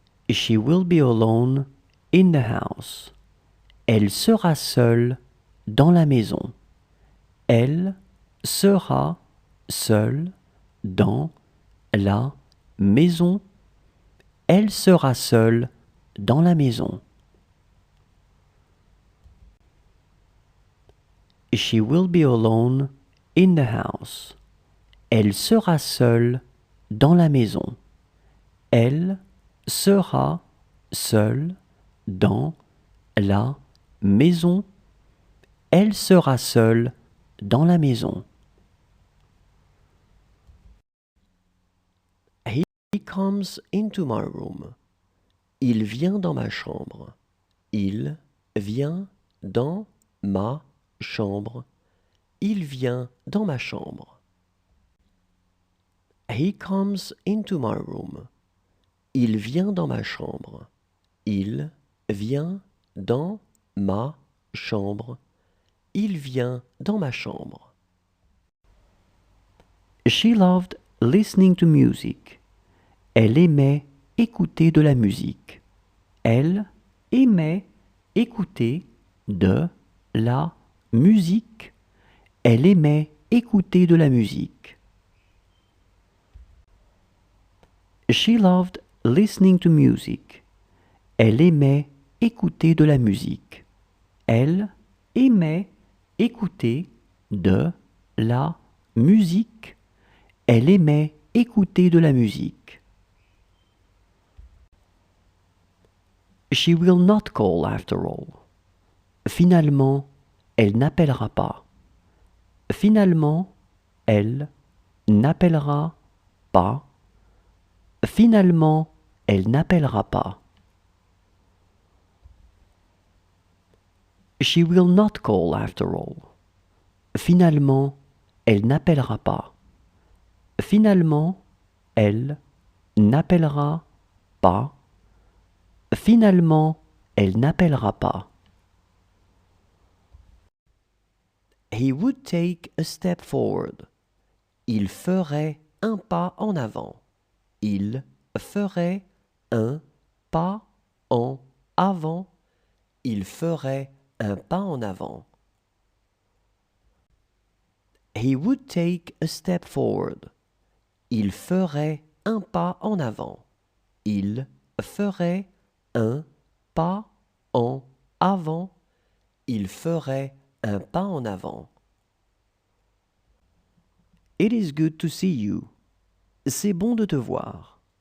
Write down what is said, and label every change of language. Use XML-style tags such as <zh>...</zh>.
<en>She will be alone in the house.</en> <fr>Elle sera seule dans la maison. Elle sera seule dans la maison. Elle sera seule dans la maison.</fr> <en>She will be alone in the house.</en> <fr>Elle sera seule dans la maison. Elle sera seule dans la maison. Elle sera seule dans la maison.</fr> <en>He comes into my room.</en> <fr>Il vient dans ma chambre. Il vient dans ma chambre. Il vient dans ma chambre.</fr> <en>He comes into my room.</en> <fr>Il vient dans ma chambre. Il vient dans ma chambre. Il vient dans ma chambre.</fr> <en>She loved listening to music.</en> <fr>Elle aimait écouter de la musique. Elle aimait écouter de la musique. Elle aimait écouter de la musique.</fr> <en>She loved listening to music.</en> <fr>Elle aimait écouter de la musique. Elle aimait écouter de la musique. Elle aimait écouter de la musique.</fr> <en>She will not call after all.</en> <fr>Finalement, elle n'appellera pas. Finalement, elle n'appellera pas. Finalement, elle n'appellera pas.</fr> <en>She will not call after all.</en> <fr>Finalement, elle n'appellera pas. Finalement, elle n'appellera pas. Finalement, elle n'appellera pas.</fr> <en>He would take a step forward.</en> <fr>Il ferait un pas en avant. Il ferait un pas en avant. Il ferait un pas en avant.</fr> <en>He would take a step forward.</en> <fr>Il ferait un pas en avant. Il ferait un pas en avant. Il ferait un pas en avant.</fr> <en>It is good to see you.</en> <fr>C'est bon de te voir.</fr>